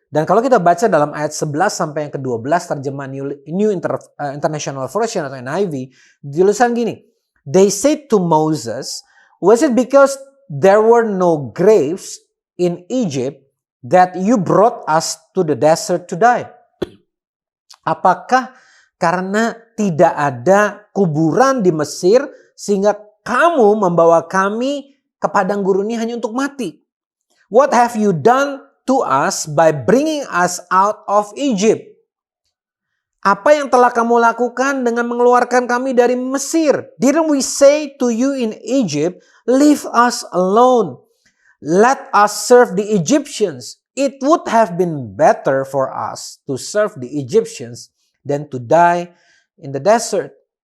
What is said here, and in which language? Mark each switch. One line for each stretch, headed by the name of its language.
Indonesian: Dan kalau kita baca dalam ayat 11 sampai yang ke-12 terjemahan New International Version atau NIV, tulisan gini,
English: they said to Moses, was it because there were no graves in Egypt that you brought us to the desert to die?
Indonesian: Apakah karena tidak ada kuburan di Mesir sehingga kamu membawa kami ke padang gurun ini hanya untuk mati?
English: What have you done to us by bringing us out of Egypt?
Indonesian: Apa yang telah kamu lakukan dengan mengeluarkan kami dari Mesir?
English: Didn't we say to you in Egypt, leave us alone. Let us serve the Egyptians. It would have been better for us to serve the Egyptians than to die in the desert.